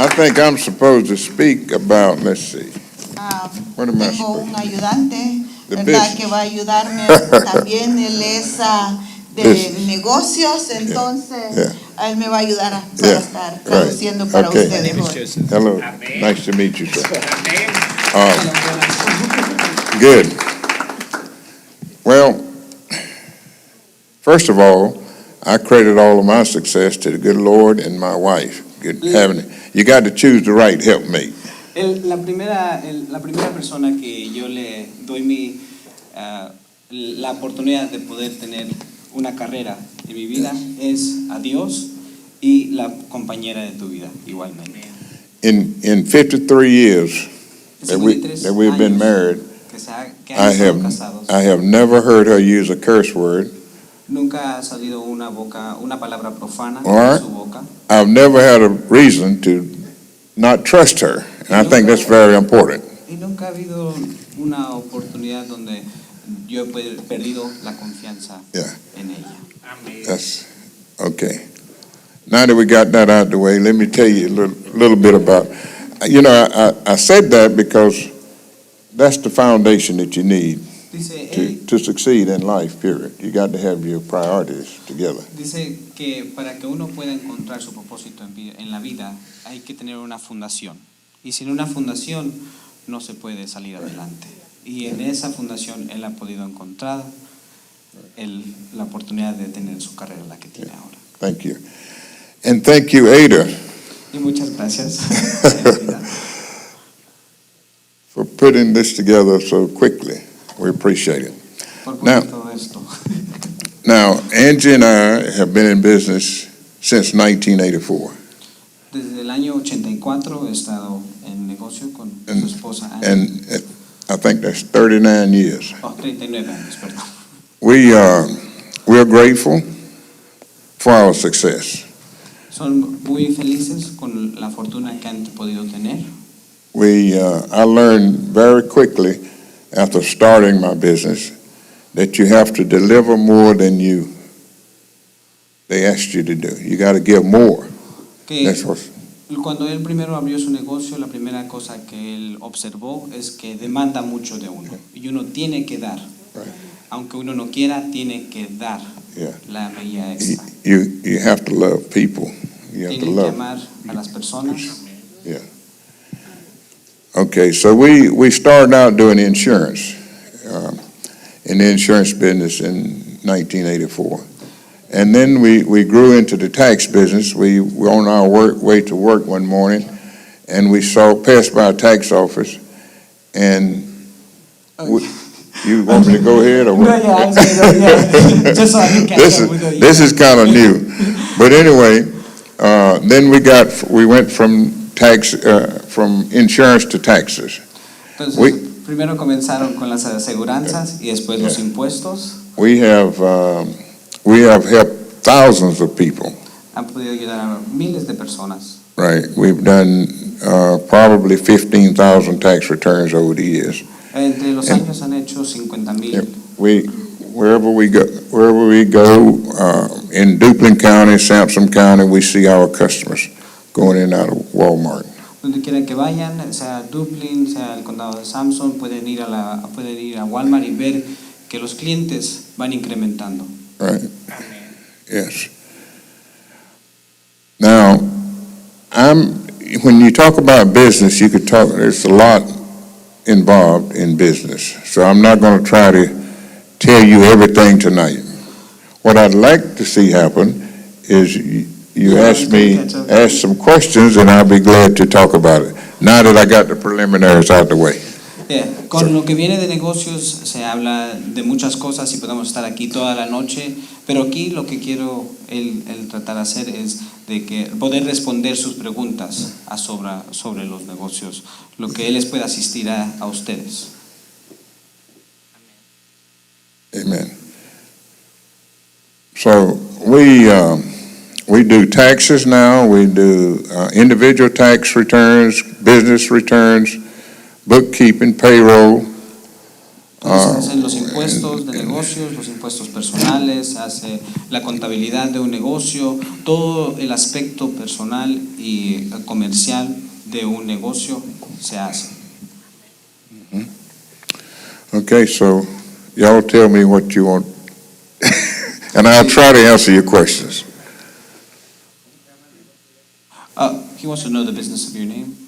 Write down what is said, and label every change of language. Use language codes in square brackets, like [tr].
[en] I think I'm supposed to speak about, let's see. What am I [es] Tengo [en] supposed [es] un ayudante, [en] The [es] ¿verdad? [en] business. [es] Que va a ayudarme también. Él es de [en] Business. [es] negocios, entonces él me va a ayudar para estar [en] Right. [es] traduciendo para [en] Okay. [es] ustedes hoy. [en] Hello. Nice to meet you, sir. Good. Well, first of all, I credit all of my success to the good Lord and my wife. You got to choose the right helpmate. [es] La primera persona que yo le doy la oportunidad de poder tener una carrera en mi vida es a Dios y la compañera de tu vida igualmente. [en] In 53 years that we've been married, I have never heard her use a curse word. [es] Nunca ha salido una palabra profana [en] Or [es] de su boca. [en] I've never had a reason to not trust her, and I think that's very important. [es] Y nunca ha habido una oportunidad donde yo he perdido la confianza [en] Yeah. [es] en ella. [en] That's okay. Now that we got that out of the way, let me tell you a little bit about. I said that because that's the foundation that you need [es] Dice, él, [en] to succeed in life. Period. You got to have your priorities together. [es] dice que para que uno pueda encontrar su propósito en la vida hay que tener una fundación. Y sin una fundación no se puede salir adelante. Y en esa fundación él ha podido encontrar la oportunidad de tener su carrera la que tiene ahora. [en] Thank you. And thank you, Ada, [es] Y muchas gracias [en] for putting this together so quickly. We appreciate it. [es] por [en] Now- [es] poner todo esto. [en] Now, Angie and I have been in business since 1984. [es] Desde el año 84 he estado en negocio con su esposa Ana. [en] And I think that's 39 years. [es] 39 años, perdón. [en] We are grateful for our success. [es] Son muy felices con la fortuna que han podido tener. [en] I learned very quickly after starting my business that you have to deliver more than they asked you to do. You got to give more. [es] Que [en] That's what, [es] cuando él primero abrió su negocio, la primera cosa que él observó es que demanda mucho de uno y uno tiene que dar. [en] Right. [es] Aunque uno no quiera, tiene que dar [en] Yeah. [es] la medida extra. [en] you have to love people. You have to [es] Tiene que [en] love. [es] amar a las personas. [en] Yeah. Okay, so we started out doing insurance in the insurance business in 1984. And then we grew into the tax business. We were on our way to work one morning, and we passed by a tax office, and you want me to go ahead or what? No, yeah, yeah. Just so I can catch up with you. This is kind of new. But anyway, then we went from insurance to taxes. [es] Entonces, primero comenzaron con las aseguranzas y después los impuestos. [en] We have helped thousands of people. [es] Han podido ayudar a miles de personas. [en] Right. We've done probably 15,000 tax returns over the years. [es] Entre los años han hecho 50,000. [en] Wherever we go in Duplin County, Sampson County, we see our customers going in and out of Walmart. [es] Donde quiera que vayan, sea Dublin, sea el condado de Sampson, pueden ir a Walmart y ver que los clientes van incrementando. [en] Right. Yes. Now, when you talk about business, there's a lot involved in business. So I'm not going to try to tell you everything tonight. What I'd like to see happen is you ask some questions, and I'll be glad to talk about it, now that I got the preliminaries out the way. [es] Con lo que viene de negocios se habla de muchas cosas y podemos estar aquí toda la noche, pero aquí lo que quiero el tratar de hacer es de que poder responder sus preguntas sobre los negocios, lo que él les pueda asistir a ustedes. [en] Amen. So we do taxes now. We do individual tax returns, business returns, bookkeeping, payroll. [es] Entonces hacen los impuestos de negocios, los impuestos personales, hace la contabilidad de un negocio, todo el aspecto personal y comercial de un negocio se hace. [en] Okay, so y'all tell me what you want, and I'll try to answer your questions. He wants to know the business of your name.